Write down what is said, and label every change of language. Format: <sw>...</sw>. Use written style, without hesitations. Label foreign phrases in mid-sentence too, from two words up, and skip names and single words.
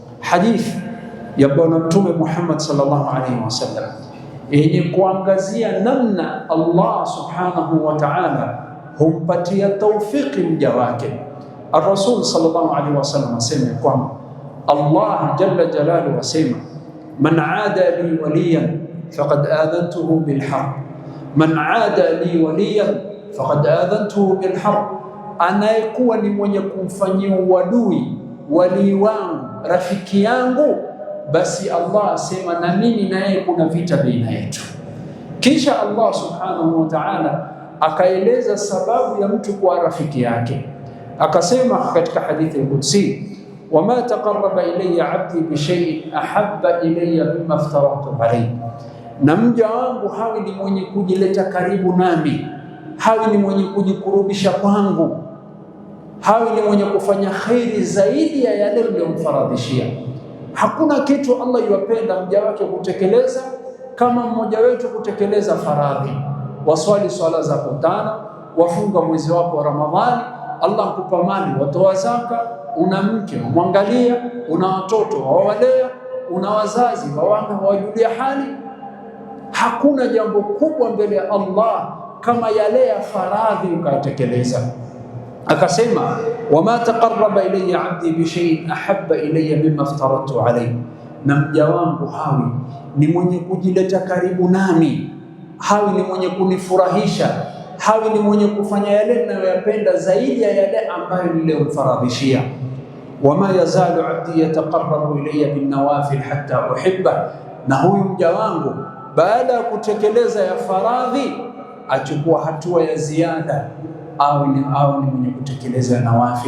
<sw>hadithi ya Bwana Mtume Muhammad</sw> <ar>صلى الله عليه وسلم</ar> <sw>yenye kuangazia namna Allah</sw> <ar>سبحانه وتعالى</ar> <sw>humpatia taufiki mja wake. Ar-Rasul</sw> <ar>صلى الله عليه وسلم</ar> <sw>asema kwamba Allah</sw> <ar>جل جلاله</ar> <sw>asema,</sw> <ar>من عادى لي وليا فقد آذنته بالحرب من عادى لي وليا فقد آذنته بالحرب, man aada li waliyan faqad adhantuhu bil harb,</ar> <sw>anayekuwa ni mwenye kumfanyia uadui wali wangu, rafiki yangu, basi Allah asema na mimi naye kuna vita baina yetu. Kisha Allah</sw> <ar>سبحانه وتعالى</ar> <sw>akaeleza sababu ya mtu kuwa rafiki yake, akasema katika hadithi al-Qudsi,</sw> <ar>وما تقرب إلي عبدي بشيء أحب إلي مما افترضت عليه,</ar> <sw>na mja wangu hawi ni mwenye kujileta karibu nami, hawi ni mwenye kujikurubisha kwangu, hawi ni mwenye kufanya khairi zaidi ya yale niliyomfaradhishia. Hakuna kitu Allah yuwapenda mja wake kutekeleza kama mmoja wetu kutekeleza faradhi. Waswali swala zako 5, wafunga mwezi wako wa Ramadhani, Allah akupa mali, watoa zaka, una mke umwangalia, una watoto wawalea, una wazazi wawajulia hali. Hakuna jambo kubwa mbele ya Allah kama yale ya faradhi ukatekeleza. Akasema,</sw> <ar>وما تقرب إلي عبدي بشيء أحب إلي مما افترضت عليه,</ar> <sw>na mja wangu hawi ni mwenye kujileta karibu nami, hawi ni mwenye kunifurahisha, hawi ni mwenye kufanya yale ninayoyapenda zaidi ya yale ambayo niliyomfaradhishia.</sw> <ar>وما يزال عبدي يتقرب إلي بالنوافل حتى أحبه,</ar> <sw>na huyu mja wangu baada ya kutekeleza ya faradhi achukua hatua ya ziada au ni mwenye kutekeleza nawafil.</sw>